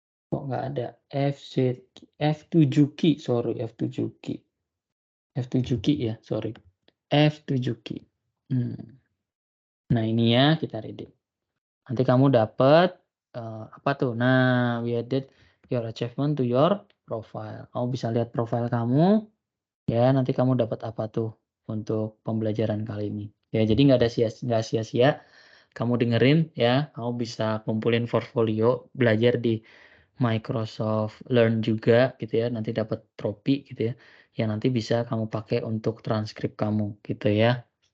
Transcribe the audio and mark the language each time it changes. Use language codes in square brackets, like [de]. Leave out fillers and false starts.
[id] Kok nggak ada FZ F7 key, [en] sorry F7 key. [id] F7 key ya, [en] sorry. [id] F7 key. Nah ini ya kita redeem. Nanti kamu dapat apa tuh? [en] Nah, we added your achievement to your profile. [id] Kamu bisa lihat profile kamu, ya nanti kamu dapat apa tuh untuk pembelajaran kali ini. Ya jadi nggak sia-sia kamu dengerin ya, kamu bisa kumpulin portfolio, belajar di Microsoft Learn juga gitu ya, nanti dapat trofi gitu ya, yang nanti bisa kamu pakai untuk transkrip kamu gitu ya.